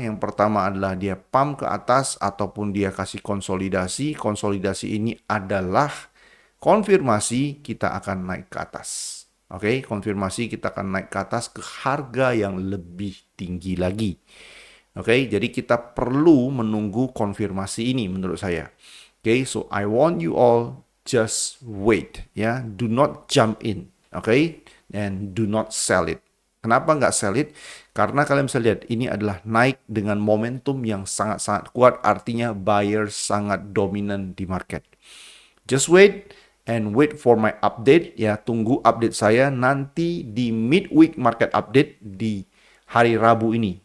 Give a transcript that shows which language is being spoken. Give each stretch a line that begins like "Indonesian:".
Indonesian: Yang pertama adalah dia pump ke atas ataupun dia kasih konsolidasi. Konsolidasi ini adalah konfirmasi kita akan naik ke atas. Oke, konfirmasi kita akan naik ke atas ke harga yang lebih tinggi lagi. Oke, jadi kita perlu menunggu konfirmasi ini menurut saya.
English: Oke, so I want you all just wait, ya. Do not jump in, oke, and do not sell it.
Indonesian: Kenapa nggak
English: sell it?
Indonesian: Karena kalian bisa lihat ini adalah naik dengan momentum yang sangat-sangat kuat, artinya buyer sangat dominan di market.
English: Just wait and wait for my update,
Indonesian: ya. Tunggu update saya nanti di midweek market update di hari Rabu ini.